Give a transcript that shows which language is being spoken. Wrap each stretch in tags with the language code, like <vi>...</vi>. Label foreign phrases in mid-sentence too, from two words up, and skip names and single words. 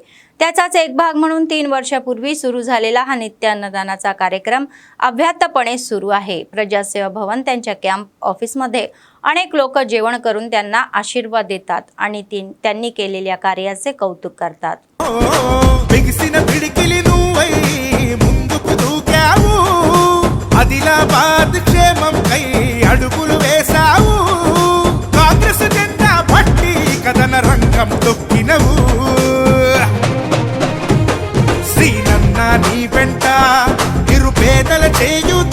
<mr>त्याचाच एक भाग म्हणून 3 वर्षापूर्वी सुरू झालेला हा नित्य अन्नदानाचा कार्यक्रम अव्याहतपणे सुरू आहे. प्रजासेवा भवन त्यांच्या</mr> <en>camp officeमध्ये</en> <mr>अनेक लोक जेवण करून त्यांना आशीर्वाद देतात आणि त्यांनी केलेल्या कार्याचे कौतुक करतात.</mr> <te>ఆదిలాబాద్ క్షేమం కై అడుగులు వేసావు. కాంగ్రెస్ జెండా పట్టి కథన రంగం తొక్కినవు. శ్రీనన్న నీ వెంట నిరుపేదల చేయుత.</te>